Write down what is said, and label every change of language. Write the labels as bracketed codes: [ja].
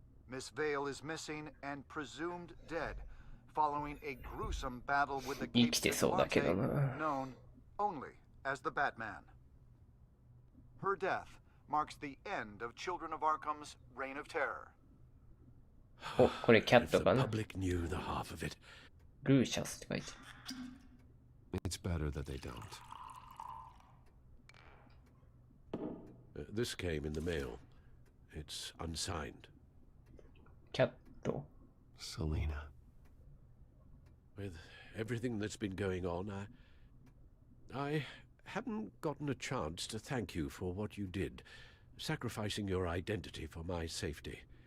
[en] Miss Vale is missing and presumed dead, following a gruesome battle with the Cape Vigilante known only as the Batman. Her death marks the end of Children of Arkham's reign of terror. [ja] お、これキャットかな。 [en] public knew the half of it. [ja] ルーシャスって書いてある。 [en] It's better that they don't. This came in the mail. It's unsigned. [ja] キャット [en] Selena. With everything that's been going on, I haven't gotten a chance to thank you for what you did, sacrificing your identity for my safety.